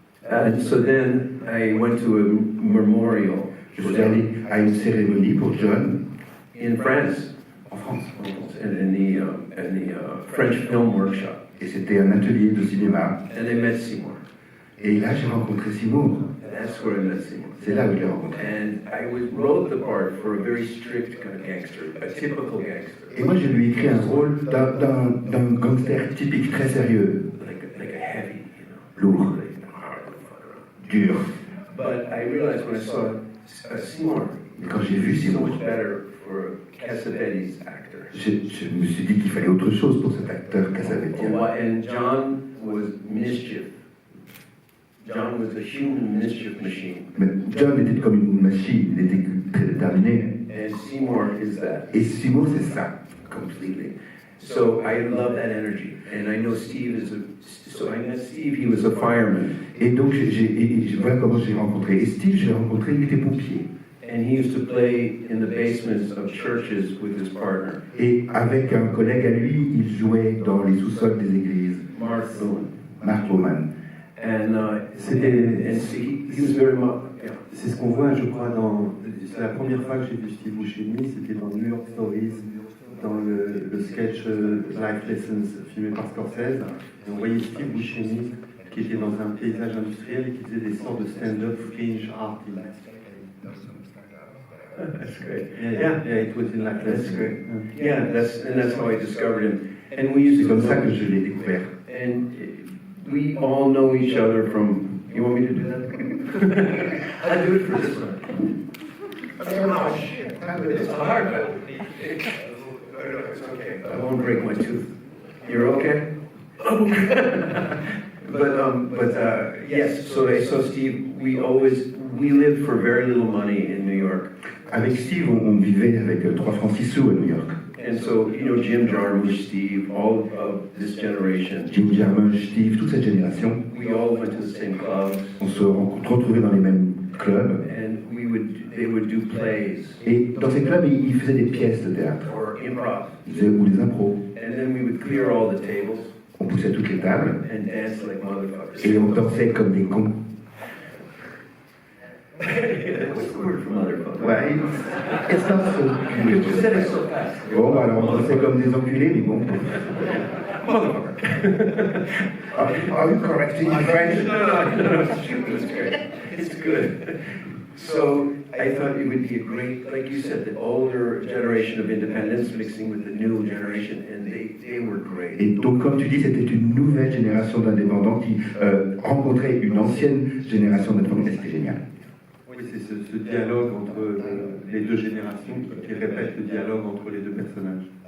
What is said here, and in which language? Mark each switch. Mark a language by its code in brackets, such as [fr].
[en] And so then I went to a memorial [fr] Je suis allé à une cérémonie pour John [en] in France, [fr] en France. [en] and in the French Film Workshop. [fr] Et c'était un atelier de cinéma. [en] And I met Seymour. [fr] Et là, j'ai rencontré Seymour. [en] And that's where I met Seymour. [fr] C'est là où je l'ai rencontré. [en] And I wrote the part for a very strict kind of gangster, a typical gangster, [fr] Et moi, je lui ai écrit un rôle d'un gangster typique, très sérieux, [en] like a heavy, [fr] lourd, [en] like hard motherfucker. [fr] dur. [en] But I realized when I saw Seymour, [fr] Et quand j'ai vu [en] so [fr] Seymour, [en] much better for Cassavetes actor. [fr] je me suis dit qu'il fallait autre chose pour cet acteur Cassavetes. [en] And John was mischief. John was a human mischief machine. [fr] Mais John était comme une machine, il était très déterminé. [en] And Seymour is that [fr] Et Seymour, c'est ça. [en] completely. So I love that energy. And I know Steve is so I met Steve, he was a fireman. [fr] Et donc, voilà comment j'ai rencontré. Et Steve, je l'ai rencontré, il était pompier. [en] And he used to play in the basements of churches with his partner, [fr] Et avec un collègue à lui, il jouait dans les sous-sols des églises. [en] Mark Thune. [fr] Mark Roman. [en] And he was very much, yeah. [fr] C'est ce qu'on voit, je crois, c'est la première fois que j'ai vu Steve Buscemi, c'était dans New York Stories, dans le sketch Life Lessons filmé par Scorsese. Et on voyait Steve Buscemi qui était dans un paysage industriel et qui faisait des sortes de stand-up fringe arty. [en] That's great. Yeah, it was in Life That's Lessons. great. Yeah, that's how I discovered him. And we used [fr] C'est [en] to [fr] comme [en] go, [fr] ça que je l'ai découvert. [en] and we all know each other from. You want me to do that? I'll do it for this one. Oh shit! It's hard, but it's okay. I won't break my tooth. You're okay? But yes. So I saw Steve. We lived for very little money in New York. [fr] Avec Steve, on vivait avec 3 francs 6 sous à New York. [en] And so, Jim Jarmusch, Steve, all of this generation, [fr] Jim Jarmusch, Steve, toute cette génération, [en] we all went to the same clubs, [fr] on se retrouvait dans les mêmes clubs. [en] and they would do plays [fr] Et dans ces clubs, ils faisaient des pièces de théâtre, [en] or improv, [fr] ou des impros. [en] and then we would clear all the tables [fr] On poussait toutes les tables [en] and dance like motherfuckers. [fr] et on dansait comme des cons. [en] What's the word for motherfucker? Ouais, it's not so You good. said it so fast. [fr] Bon, bah alors on dansait comme des enculés, mais bon. [en] Are you correcting my French? No, it's true. It's great. It's good. So I thought it would be a great, like you said, the older generation of independents mixing with the new generation, and they were great. [fr] Et donc, comme tu dis, c'était une nouvelle génération d'indépendants qui rencontrait une ancienne génération d'indépendants, et c'était génial. Oui, c'est ce dialogue entre les deux générations qui répète le dialogue entre les deux personnages.